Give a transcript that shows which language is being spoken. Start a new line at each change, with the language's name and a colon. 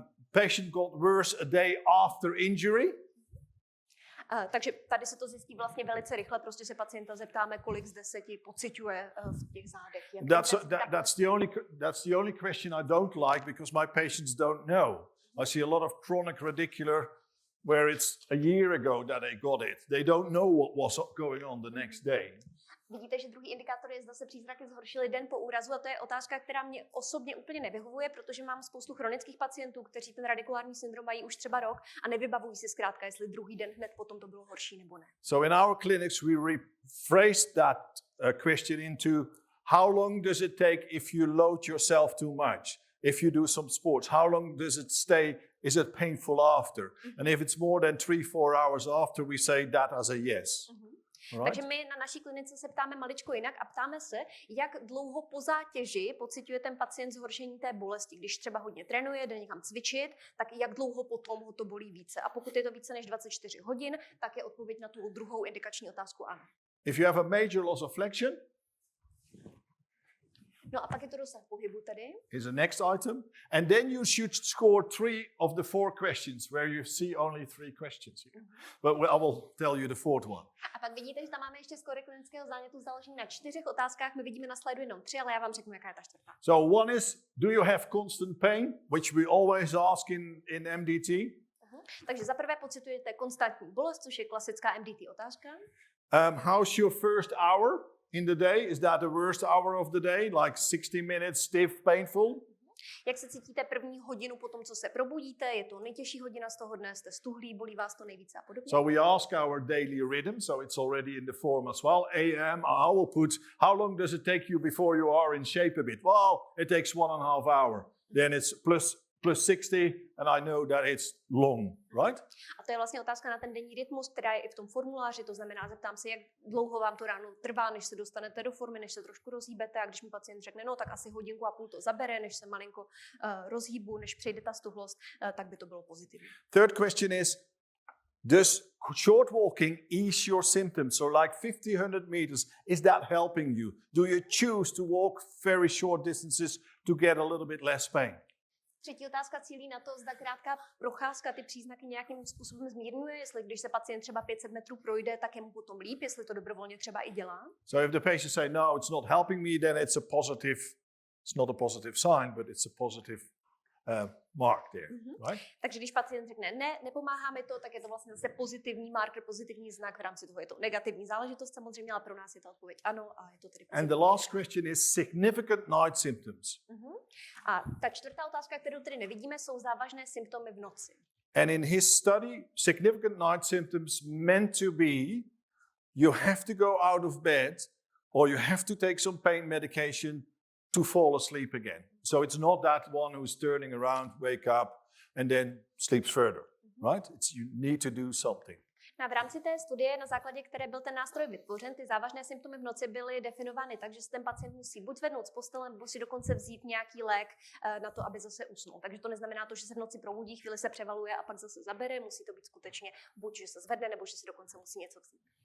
English: Patient got worse a day after injury.
Czech: Takže tady se to zjistí vlastně velice rychle, prostě se pacienta zeptáme, kolik z 10 pociťuje v těch zádech.
English: That's the only question I don't like because my patients don't know. I see a lot of chronic radicular where it's a year ago that they got it. They don't know what was going on the next day.
Czech: Vidíte, že druhý indikátor je, zda se příznaky zhoršily den po úrazu, a to je otázka, která mě osobně úplně nevyhovuje, protože mám spoustu chronických pacientů, kteří ten radikulární syndrom mají už třeba rok a nevybavují si zkrátka, jestli druhý den hned potom to bylo horší nebo ne.
English: So in our clinics we rephrased that question into how long does it take if you load yourself too much? If you do some sports, how long does it stay? Is it painful after? And if it's more than 3-4 hours after, we say that as a yes. Right?
Czech: Takže my na naší klinice se ptáme maličko jinak a ptáme se, jak dlouho po zátěži pociťuje ten pacient zhoršení té bolesti. Když třeba hodně trénuje, jde někam cvičit, tak jak dlouho potom ho to bolí více. A pokud je to více než 24 hodin, tak je odpověď na tu druhou indikační otázku ano.
English: If you have a major loss of flexion,
Czech: no a pak je to dosah pohybu tady.
English: is the next item. And then you should score 3 of the 4 questions, where you see only 3 questions here. But I will tell you the fourth one.
Czech: A pak vidíte, že tam máme ještě skóre klinického zánětu založený na 4 otázkách. My vidíme na slajdu jenom 3, ale já vám řeknu, jaká je ta čtvrtá.
English: So one is, do you have constant pain, which we always ask in MDT.
Czech: Takže za prvé pocitujete konstantní bolest, což je klasická MDT otázka.
English: How's your first hour in the day? Is that the worst hour of the day? Like 60 minutes, stiff, painful?
Czech: Jak se cítíte první hodinu po tom, co se probudíte? Je to nejtěžší hodina z toho dne, jste stuhlí, bolí vás to nejvíce a podobně?
English: So we ask our daily rhythm, so it's already in the form as well. AM, I will put, how long does it take you before you are in shape a bit? Well, it takes 1.5 hours. Then it's plus 60, and I know that it's long, right?
Czech: A to je vlastně otázka na ten denní rytmus, která je i v tom formuláři, to znamená, zeptám se, jak dlouho vám to ráno trvá, než se dostanete do formy, než se trošku rozhýbete, a když mi pacient řekne, no tak asi 1.5 hodiny to zabere, než se malinko rozhýbu, než přejde ta stuhlost, tak by to bylo pozitivní.
English: Third question is, does short walking ease your symptoms? So like 50, 100 meters, is that helping you? Do you choose to walk very short distances to get a little bit less pain?
Czech: Třetí otázka cílí na to, zda krátká procházka ty příznaky nějakým způsobem zmírňuje, jestli když se pacient třeba 500 metrů projde, tak je mu potom líp, jestli to dobrovolně třeba i dělá.
English: So if the patient say, no, it's not helping me, then it's not a positive sign, but it's a positive mark there, right?
Czech: Takže když pacient řekne ne, nepomáhá mi to, tak je to vlastně zase pozitivní marker, pozitivní znak, v rámci toho je to negativní záležitost samozřejmě, ale pro nás je ta odpověď ano a je to tedy pozitivní.
English: And the last question is significant night symptoms.
Czech: A ta čtvrtá otázka, kterou tedy nevidíme, jsou závažné symptomy v noci.
English: And in his study, significant night symptoms meant to be you have to go out of bed or you have to take some pain medication to fall asleep again. So it's not that one who's turning around, wake up, and then sleeps further, right? You need to do something.
Czech: V rámci té studie, na základě které byl ten nástroj vytvořen, ty závažné symptomy v noci byly definovány tak, že se ten pacient musí buď zvednout z postele, nebo si dokonce vzít nějaký lék na to, aby zase usnul. Takže to neznamená to, že se v noci probudí, chvíli se převaluje a pak zase zabere. Musí to být skutečně buď, že se zvedne, nebo že si dokonce musí něco vzít.